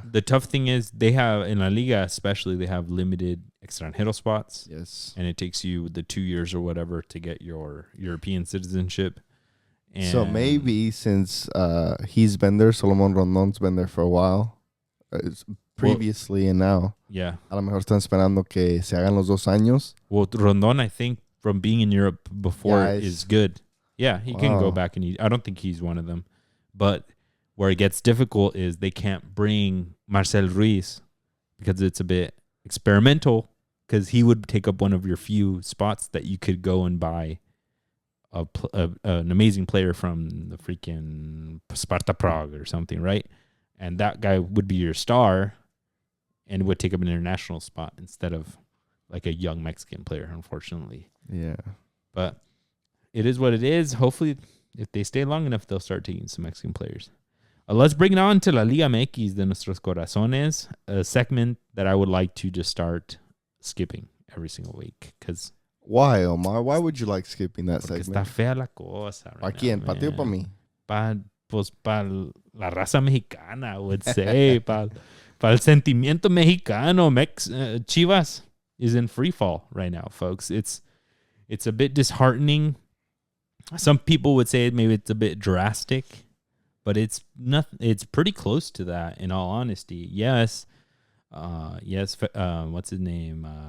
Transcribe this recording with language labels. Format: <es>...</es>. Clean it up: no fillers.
<en>The tough thing is they have, in La Liga especially, they have limited extranjero spots. Yes. And it takes you the 2 years or whatever to get your European citizenship. And so maybe since he's been there, Solomon Rondon's been there for a while, previously and now. Yeah.</en> <es>A lo mejor están esperando que se hagan los 2 años.</es> <en>Well, Rondon, I think, from being in Europe before is good. Yeah, he can go back and I don't think he's one of them. But where it gets difficult is they can't bring Marcel Ruiz because it's a bit experimental, because he would take up one of your few spots that you could go and buy an amazing player from the freaking Sparta Prague or something, right? And that guy would be your star and would take up an international spot instead of like a young Mexican player, unfortunately. Yeah. But it is what it is. Hopefully, if they stay long enough, they'll start taking some Mexican players. Let's bring it on to La Liga MX de Nuestros Corazones, a segment that I would like to just start skipping every single week. Cause why, Omar? Why would you like skipping that segment?</en> <es>Está fea la cosa. ¿Para quién? ¿Para ti o para mí? Para la raza mexicana,</es> <en>I would say.</en> <es>Para el sentimiento mexicano.</es> <en>Chivas is in free fall right now, folks. It's a bit disheartening. Some people would say maybe it's a bit drastic, but it's nothing. It's pretty close to that, in all honesty. Yes. What's his name?</en>